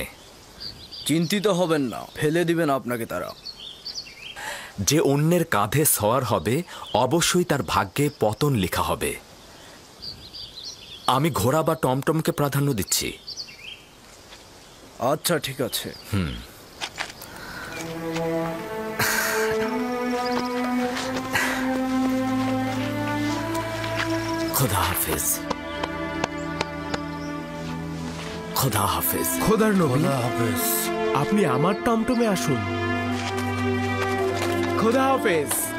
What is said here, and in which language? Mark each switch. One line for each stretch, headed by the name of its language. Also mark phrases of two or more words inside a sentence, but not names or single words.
Bangla: চিন্তিত হবেন না, ফেলে দিবেন আপনাকে তারা। যে অন্যের কাঁধে সওয়ার হবে অবশ্যই তার ভাগ্যে পতন লেখা হবে। আমি ঘোড়া বা টমটমকে প্রাধান্য দিচ্ছি। আচ্ছা ঠিক আছে। খোদা হাফেজ খোদা হাফেজ খোদার নবী খোদা হাফেজ। আপনি আমার টমটমে আসুন। খোদা হাফেজ।